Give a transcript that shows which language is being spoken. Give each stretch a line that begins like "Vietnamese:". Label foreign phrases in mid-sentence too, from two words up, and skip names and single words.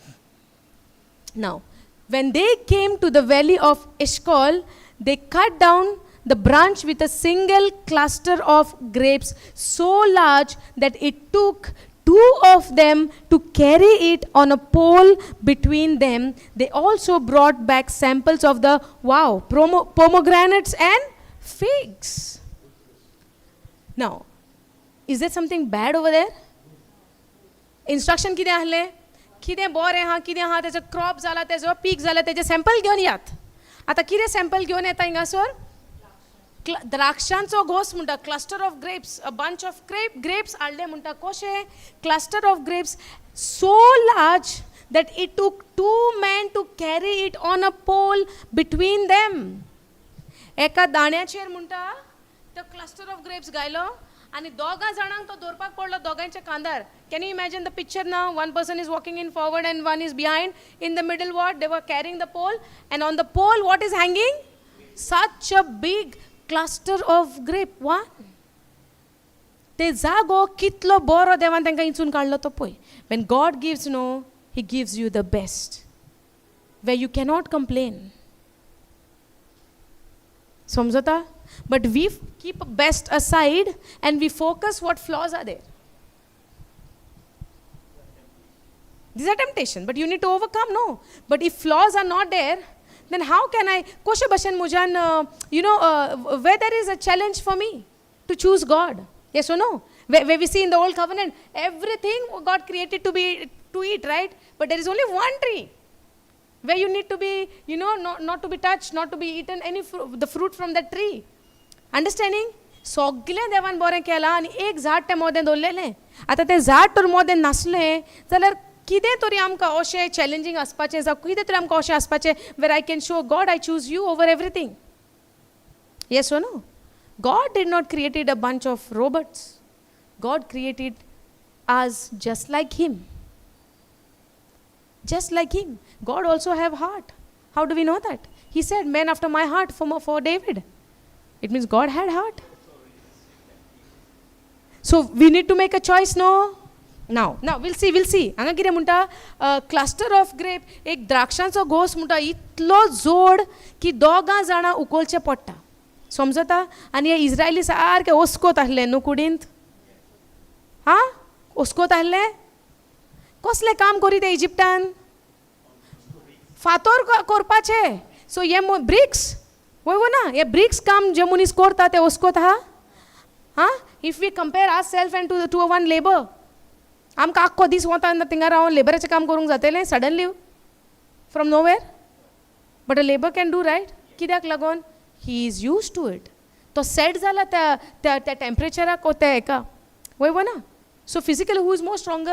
English: Now, when they came to the valley of Eshcol, they cut down the branch with a single cluster of grapes so large that it took 2 of them to carry it on a pole between them. They also brought back samples of the, pomegranates and figs. Now, is there something bad over there?
Konkani: Instruction कितें आहले कितें बरें आहा कितें आहा तेजो क्रॉप जाला तेजो पीक जाला तेजे सॅम्पल घेवन यात आतां कितें सॅम्पल घेवन येता हिंगासोर द्राक्षांचो घोस म्हणटा
English: cluster of grapes a bunch of grapes
Konkani: हाडले म्हणटा कशें
English: cluster of grapes so large that it took 2 men to carry it on a pole between them.
Konkani: एका दाण्याचेर म्हणटा तो
English: cluster of grapes
Konkani: गायलो आणि दोगां जाणांक तो दवरपाक पडलो दोगांच्या कांदार.
English: Can you imagine the picture now? One person is walking in forward and one is behind. In the middle what? They were carrying the pole, and on the pole what is hanging? Such a big cluster of grape. One.
Konkani: ते जागो कितलो बरो देवान तांकां इंचून काडलो तो पळय.
English: When God gives, no, He gives you the best, where you cannot complain.
Konkani: समजता?
English: But we keep best aside and we focus what flaws are there. These are temptation, but you need to overcome, no. But if flaws are not there, then how can I,
Konkani: koshe bashan mujan,
English: where there is a challenge for me to choose God. Yes or no? Where we see in the old covenant, everything God created to eat, right? But there is only one tree where you need to be, not to be touched, not to be eaten the fruit from that tree. Understanding?
Konkani: सगळें देवान बरें केलां आनी एक झाड तें मोदें दवरलेलें. आतां तें झाड तर मोदें नासलें जाल्यार कितें तरी आमकां अशें चॅलेंजींग आसपाचें जावं कितें तरी आमकां अशें आसपाचें
English: where I can show God I choose you over everything. yes or no? God did not create a bunch of robots. God created us just like Him. Just like Him. God also have heart. How do we know that? He said, "Man after my heart," for David. It means God had heart. So we need to make a choice, no? Now we'll see.
Konkani: हांगा कितें म्हणटा
English: cluster of grape
Konkani: एक द्राक्षांचो घोस म्हणटा इतलो जोड की दोगां जाणां उखलचें पडटा. समजता? आनी हे इज्रायली सारके ओस्कोत आहले न्हू कुडींत. ओस्कोत आहले. कसलें काम करी ते इजिप्टान? फातोर करपाचे. सो हे ब्रिक्स वय ना हे ब्रिक्स काम जे मनीस करता ते ओस्कोत आहा.
English: if we compare our self and to one labour,
Konkani: आमकां आख्खो दीस वता थिंगा रावन लेबराचें काम करूंक जातलें
English: suddenly from nowhere. but a labour can do, right?
Konkani: कित्याक लागून?
English: he is use to it.
Konkani: तो सेट जाला त्या टेम्परेचराक त्या हेका वय ना.
English: so physically who is more stronger?